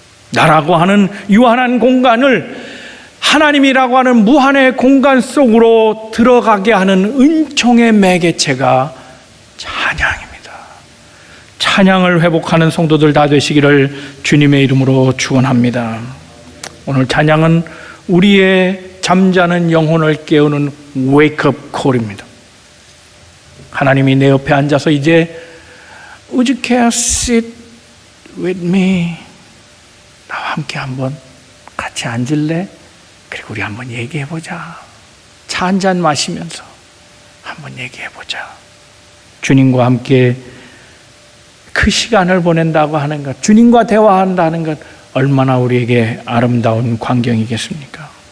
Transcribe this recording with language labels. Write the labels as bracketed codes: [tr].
[ko] 나라고 하는 유한한 공간을 하나님이라고 하는 무한의 공간 속으로 들어가게 하는 은총의 매개체가 찬양입니다. 찬양을 회복하는 성도들 다 되시기를 주님의 이름으로 축원합니다. 오늘 찬양은 우리의 잠자는 영혼을 깨우는 웨이크업 콜입니다. 하나님이 내 옆에 앉아서 이제 [en] Would you care sit with me? [ko] 나와 함께 한번 같이 앉을래? 그리고 우리 한번 얘기해보자. 차 한잔 마시면서 한번 얘기해보자. 주님과 함께 그 시간을 보낸다고 하는 것, 주님과 대화한다는 것, 얼마나 우리에게 아름다운 광경이겠습니까?